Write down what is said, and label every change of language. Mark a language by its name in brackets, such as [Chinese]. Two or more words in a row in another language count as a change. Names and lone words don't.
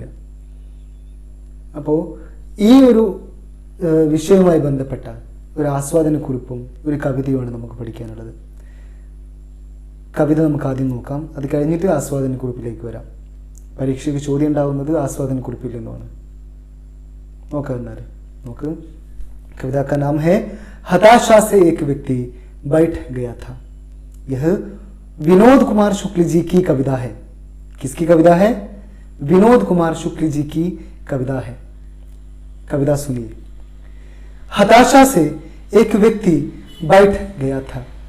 [Malayalam] അപ്പോൾ ഈ ഒരു വിഷയവുമായി ബന്ധപ്പെട്ട ഒരു ആസ്വാദനക്കുറിപ്പും ഒരു കവിതയുമാണ് നമുക്ക് പഠിക്കാനുള്ളത്. കവിത നമുക്ക് ആദ്യം നോക്കാം, അത് കഴിഞ്ഞിട്ട് ആസ്വാദനക്കുറിപ്പിലേക്ക് വരാം. പരീക്ഷയ്ക്ക് ചോദ്യം ഉണ്ടാവുന്നത് ആസ്വാദനക്കുറിപ്പിൽ നിന്നുമാണ്. നോക്കാം എന്നാൽ നോക്ക്. [Hindi] कविता का नाम है हताशा से एक व्यक्ति बैठ गया था. यह विनोद कुमार शुक्ल जी की कविता है. किसकी कविता है? विनोद कुमार शुक्ल जी की कविता है. कविता सुनिए. हताशा से एक व्यक्ति बैठ गया था.